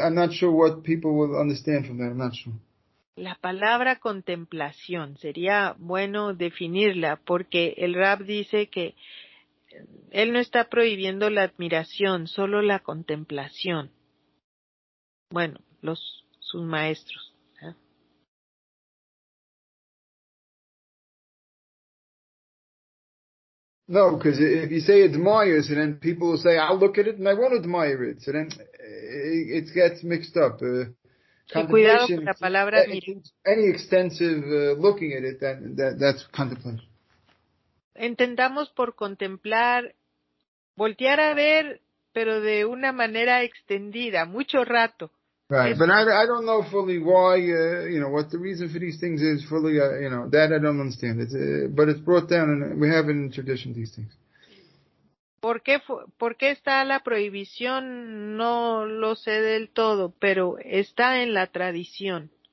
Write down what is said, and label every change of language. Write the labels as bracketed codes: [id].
[en] I'm not sure what people will understand from that. I'm not sure. [es] La palabra contemplación sería bueno definirla porque el Rab dice que él no está prohibiendo la admiración, solo la contemplación. Bueno, sus maestros. [en] No, because if you say admire, so then people will say, I'll look at it and I won't admire it. So then it gets mixed up. [es] Cuidado con la palabra [en] any extensive looking at it, that's contemplation. [es] Entendamos por contemplar, voltear a ver, pero de una manera extendida, mucho rato. [en] Right, but I don't know fully why, what the reason for these things is fully, that I don't understand. But it's brought down, and we have it in tradition, these things. [es] ¿Por qué está la prohibición? No lo sé del todo, pero está en la tradición.